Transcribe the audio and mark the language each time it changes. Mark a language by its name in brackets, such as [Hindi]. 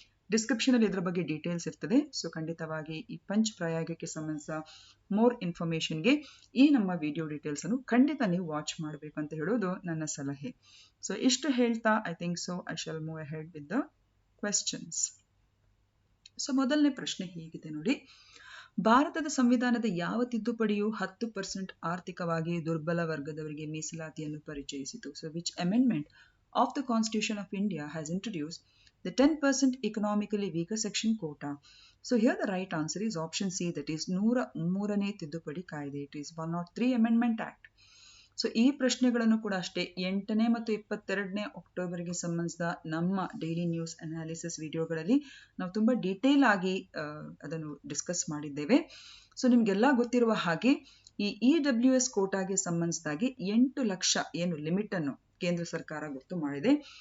[Kannada] Description ಅಲ್ಲಿ ಇದರ ಬಗ್ಗೆ ಡೀಟೇಲ್ಸ್ ಇರ್ತದೆ. ಖಂಡಿತವಾಗಿ ಈ ಪಂಚ್ ಪ್ರಯಾಗಕ್ಕೆ ಸಂಬಂಧಿಸಿದ ಮೋರ್ ಇನ್ಫಾರ್ಮೇಶನ್ಗೆ ಈ ನಮ್ಮ ವಿಡಿಯೋ ಡೀಟೇಲ್ಸ್ ಅನ್ನು ಖಂಡಿತ ನೀವು ವಾಚ್ ಮಾಡಬೇಕು ಅಂತ ಹೇಳೋದು ನನ್ನ ಸಲಹೆ. ಇಷ್ಟು ಹೇಳ್ತಾ [English] I shall move ahead with the questions. [Kannada] ಮೊದಲನೇ ಪ್ರಶ್ನೆ ಹೀಗಿದೆ ನೋಡಿ, ಭಾರತದ ಸಂವಿಧಾನದ ಯಾವ ತಿದ್ದುಪಡಿಯು 10% ಆರ್ಥಿಕವಾಗಿ ದುರ್ಬಲ ವರ್ಗದವರಿಗೆ ಮೀಸಲಾತಿಯನ್ನು ಪರಿಚಯಿಸಿತು? [English] Which amendment of the Constitution of India has introduced the 10% economically weaker section quota? Here the right answer is option C, that is [Kannada] 103ನೇ ತಿದ್ದುಪಡಿ ಕಾಯ್ದೆ. [English] It is 103 Amendment Act. [Kannada] ಈ ಪ್ರಶ್ನೆಗಳನ್ನು ಕೂಡ ಅಷ್ಟೇ 8ನೇ ಮತ್ತು 22ನೇ ಅಕ್ಟೋಬರ್ಗೆ ಸಂಬಂಧಿಸಿದ ನಮ್ಮ ಡೈಲಿ ನ್ಯೂಸ್ ಅನಾಲಿಸಿಸ್ ವಿಡಿಯೋಗಳಲ್ಲಿ ನಾವು ತುಂಬಾ ಡೀಟೇಲ್ ಆಗಿ ಅದನ್ನು ಡಿಸ್ಕಸ್ ಮಾಡಿದ್ದೇವೆ. ನಿಮ್ಗೆಲ್ಲ ಗೊತ್ತಿರುವ ಹಾಗೆ ಈ EWS ಕೋಟಾಗೆ ಸಂಬಂಧಿಸಿದಾಗಿ 8 ಲಕ್ಷ ಏನು ಲಿಮಿಟ್ ಅನ್ನು ಕೇಂದ್ರ ಸರ್ಕಾರ ಗೊತ್ತು ಮಾಡಿದೆ.